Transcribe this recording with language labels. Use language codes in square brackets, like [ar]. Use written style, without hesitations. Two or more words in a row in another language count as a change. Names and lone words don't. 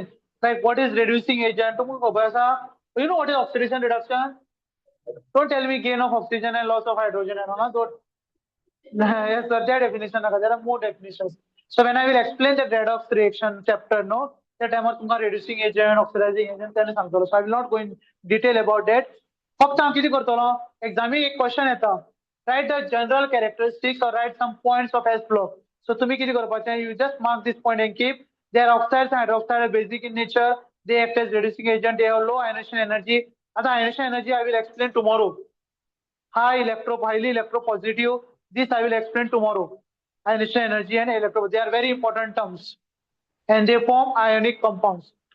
[en] Like what is reducing agent? You know what is oxidation reduction? Don't tell me gain of oxygen and loss of hydrogen and all. Don't. Yes, sir, that definition. There are more definitions. So when I will explain the redox reaction chapter, no, that time [kok] तुम्हाला reducing agent, oxidizing agent त्याने सांगतो. [en] So I will not go in detail about that. [kok] फक्त हांव कितें करतलो? Exam एक question येता. [en] Write the general characteristics or write some points of S block. [kok] So तुम्ही कितें करपाचें? [en] You just mark this point and keep. They are oxides and hydroxides are basic in nature. They act as reducing agent. They have low ionization energy. आता ionization energy I will explain tomorrow. Highly electropositive. This I will explain tomorrow. Ionization energy and electro, they are very important terms. And they form ionic compounds.